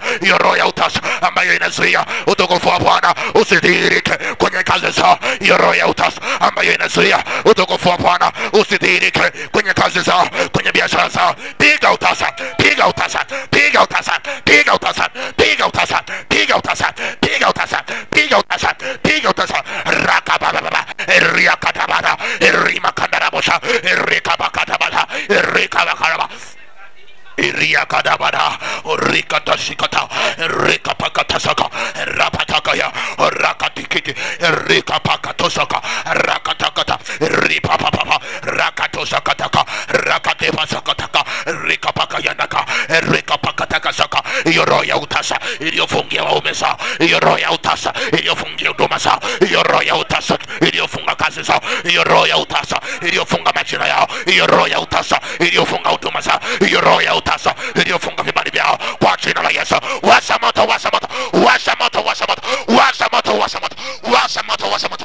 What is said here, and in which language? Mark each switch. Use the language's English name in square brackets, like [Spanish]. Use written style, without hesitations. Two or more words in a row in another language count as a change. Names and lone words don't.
[Swahili] Hiyo roho ya utasa ambayo inazuia utukufu wa Bwana usidhihirike kwenye kazi zao. Hiyo roho ya utasa ambayo inazuia utukufu wa Bwana usidhihirike kwenye kazi zao, kwenye biashara zao. Piga utasa, piga utasa, piga utasa, piga utasa, piga utasa, piga utasa, piga utasa, piga utasa, piga utasa. Rakababa, Riakatabada, Rimakandarabosa, Rikabakatabada, Rikabakaraba, Iriakadabada, Rikatashikata, Rikapakatasaka, Rapatakaya, Rakatikiti, Rikapakatosaka, Rakatakata, Ripapapa, Rakatosakataka, Rakatepasakataka, Rikapakayanaka, Rikapakatakasaka. Hiyo roho ya utasa iliyofungia waume zao, hiyo roho ya utasa iliyofungia huduma zao, hiyo roho ya utasa iliyofunga kazi zao, hiyo roho ya utasa iliyofunga majina yao, hiyo roho ya utasa iliyofunga huduma zao, hiyo roho ya utasa iliyofunga vibali vyao, kwa jina la Yesu washa moto, washa moto, washa moto, washa moto, washa moto, washa moto, washa moto, washa moto.